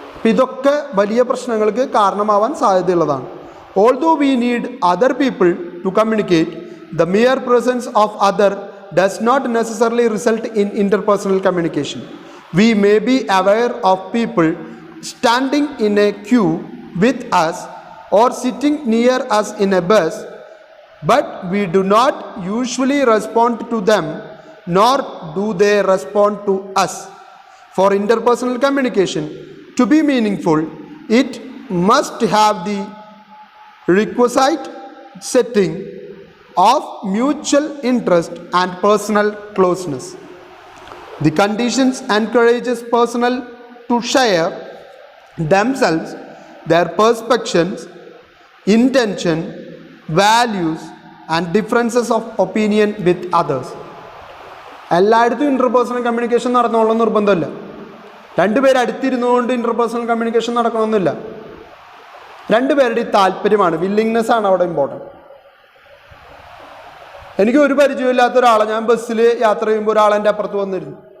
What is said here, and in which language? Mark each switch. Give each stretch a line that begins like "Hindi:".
Malayalam: ഇതൊക്കെ വലിയ പ്രശ്നങ്ങൾക്ക് കാരണമാവാൻ സാധ്യതയുള്ളതാണ്.
English: Although we need other people to communicate, the mere presence of other does not necessarily result in interpersonal communication. We may be aware of people standing in a queue with us or sitting near us in a bus, but we do not usually respond to them, nor do they respond to us. For interpersonal communication to be meaningful, it must have the requisite setting of mutual interest and personal closeness. The conditions encourages personnel to share themselves, their perceptions, intention, values and differences of opinion with others.
Malayalam: എല്ലായിടത്തും interpersonal communication നടന്നോളണം നിർബന്ധമില്ല. രണ്ടുപേരും അടുത്തിരുന്നുകൊണ്ട് interpersonal communication നടക്കണമെന്നില്ല. രണ്ടുപേരുടെ താല്പര്യമാണ്, willingness ആണ് അവിടെ important. എനിക്ക് ഒരു പരിചയമില്ലാത്ത ഒരാളെ, ഞാൻ ബസ്സിൽ യാത്ര ചെയ്യുമ്പോൾ ഒരാൾ എൻ്റെ അപ്പുറത്ത് വന്നിരുന്നു.